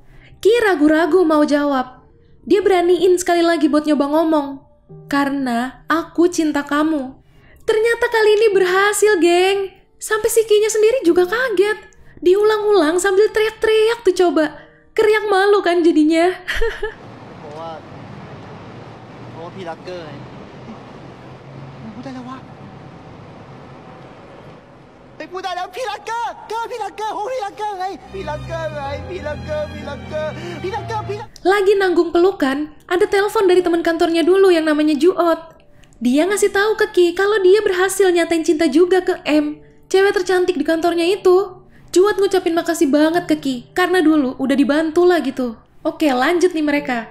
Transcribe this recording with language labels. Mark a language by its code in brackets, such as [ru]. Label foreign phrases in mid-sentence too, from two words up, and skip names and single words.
[id] Ki ragu-ragu mau jawab. Dia beraniin sekali lagi buat nyoba ngomong. Karena aku cinta kamu. Ternyata kali ini berhasil, geng. Sampai si Ki-nya sendiri juga kaget. Diulang-ulang sambil teriak-teriak tuh coba. Ker yang malu kan jadinya. [th] เพราะว่าพี่รักเกอร์ไงพูดได้แล้ววะพูดได้แล้วพี่รักเกอร์พี่รักเกอร์พี่รักเกอร์ไงพี่รักเกอร์ไงพี่รักเกอร์พี่รักเกอร์พี่รักเกอร์พี่รัก [id] Lagi nanggung pelukan, ada telepon dari teman kantornya dulu yang namanya Juot. Dia ngasih tahu ke Ki kalau dia berhasil nyatain cinta juga ke M, cewek tercantik di kantornya itu. Juot ngucapin makasih banget ke Ki karena dulu udah dibantu lah gitu. Oke, lanjut nih mereka.